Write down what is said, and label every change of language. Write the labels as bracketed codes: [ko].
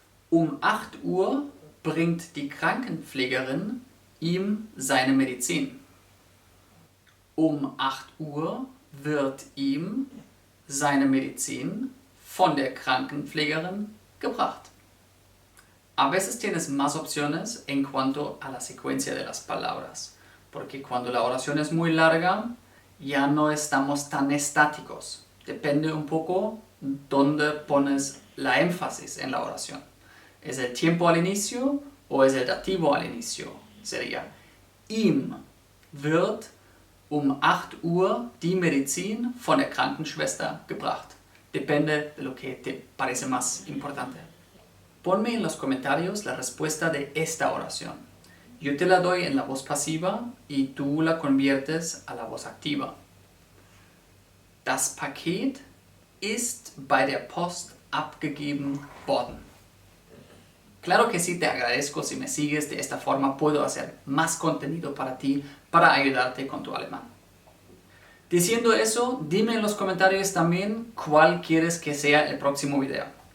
[de] Um 8 Uhr bringt die Krankenpflegerin ihm seine Medizin. Um 8 Uhr wird ihm seine Medizin von der Krankenpflegerin gebracht. [es] A veces tienes más opciones en cuanto a la secuencia de las palabras, porque cuando la oración es muy larga, ya no estamos tan estáticos. Depende un poco dónde pones la énfasis en la oración. ¿Es el tiempo al inicio o es el dativo al inicio? Sería, [de] ihm wird um 8 Uhr die Medizin von der Krankenschwester gebracht. [es] Depende de lo que te parece más importante. Ponme en los comentarios la respuesta de esta oración. Yo te la doy en la voz pasiva y tú la conviertes a la voz activa. [de] Das Paket ist bei der Post abgegeben worden. [es] Claro que sí, te agradezco si me sigues. De esta forma puedo hacer más contenido para ti, para ayudarte con tu alemán. Diciendo eso, dime en los comentarios también cuál quieres que sea el próximo video.